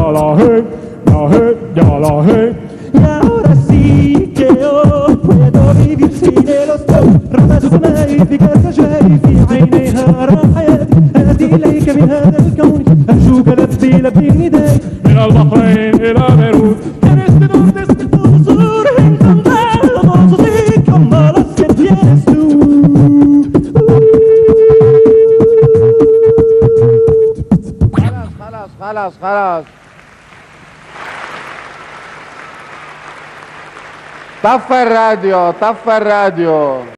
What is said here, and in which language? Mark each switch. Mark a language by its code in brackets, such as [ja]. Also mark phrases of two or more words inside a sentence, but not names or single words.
[es] y ahora sí que yo puedo vivir sin ellos. [ar] رمى السماء في كاس شاي في عينيها راح حياتي آتي إليك من هذا الكون أرجوك لبي لبي نداي من البحرين إلى بيروت خلاص خلاص طفى الراديو طفى الراديو.